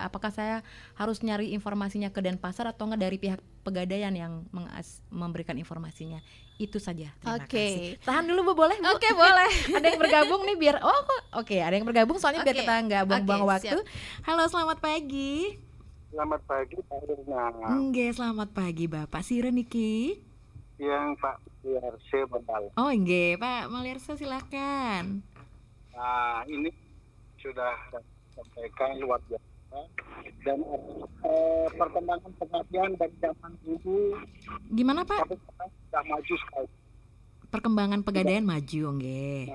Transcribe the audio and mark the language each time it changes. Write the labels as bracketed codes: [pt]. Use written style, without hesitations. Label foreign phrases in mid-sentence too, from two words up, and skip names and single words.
[id] Apakah saya harus nyari informasinya ke Denpasar atau nggak dari pihak Pegadaian yang memberikan informasinya? Itu saja. Terima kasih. Tahan dulu Bu, boleh Bu? Oke, boleh. Ada yang bergabung nih biar ada yang bergabung soalnya biar kita nggak buang-buang waktu. Halo, selamat pagi. Selamat pagi Pak Irna. Nggih, selamat pagi Bapak. [ban] Sira niki. [id] Yang Pak Maliarsa Bendal. Oh nggih, Pak Maliarsa silakan. Nah, ini sudah sampaikan luar biasa dan perkembangan Pegadaian dari zaman dulu. Gimana Pak? Sudah maju sekali. Perkembangan Pegadaian maju nggih.